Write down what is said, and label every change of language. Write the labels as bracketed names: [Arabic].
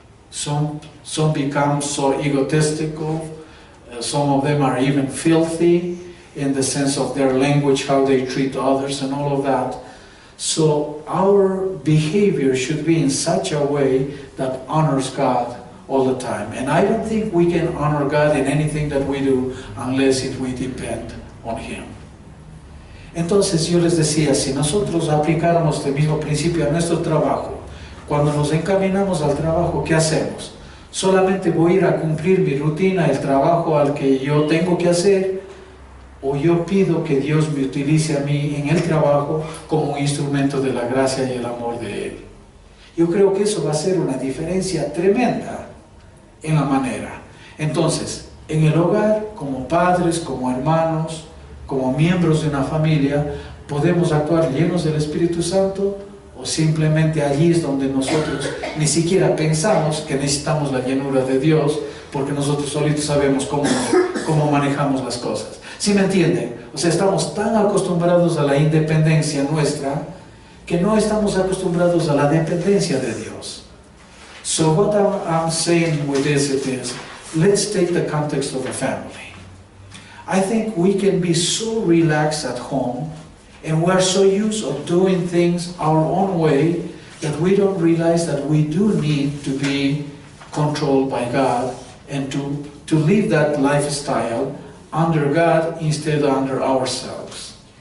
[English] Some become so egotistical, some of them are even filthy in the sense of their language, how they treat others and all of that. So our behavior should be in such a way that honors God all the time. And I don't think we can honor God in anything that we do unless we depend on Him. [Spanish] Entonces yo les decía, si nosotros aplicáramos este mismo principio a nuestro trabajo, cuando nos encaminamos al trabajo, ¿qué hacemos? ¿Solamente voy a ir a cumplir mi rutina, el trabajo al que yo tengo que hacer? ¿O yo pido que Dios me utilice a mí en el trabajo como un instrumento de la gracia y el amor de Él? Yo creo que eso va a ser una diferencia tremenda en la manera. Entonces, en el hogar, como padres, como hermanos, como miembros de una familia, podemos actuar llenos del Espíritu Santo, o simplemente allí es donde nosotros ni siquiera pensamos que necesitamos la llenura de Dios, porque nosotros solitos sabemos cómo manejamos las cosas. ¿Sí me entienden? O sea, estamos tan acostumbrados a la independencia nuestra que no estamos acostumbrados a la dependencia de Dios. [English] So what I'm saying with this is, let's take the context of the family. I think we can be so relaxed at home, and we're so used of doing things our own way that we don't realize that we do need to be controlled by God and to live that lifestyle under God instead of under ourselves.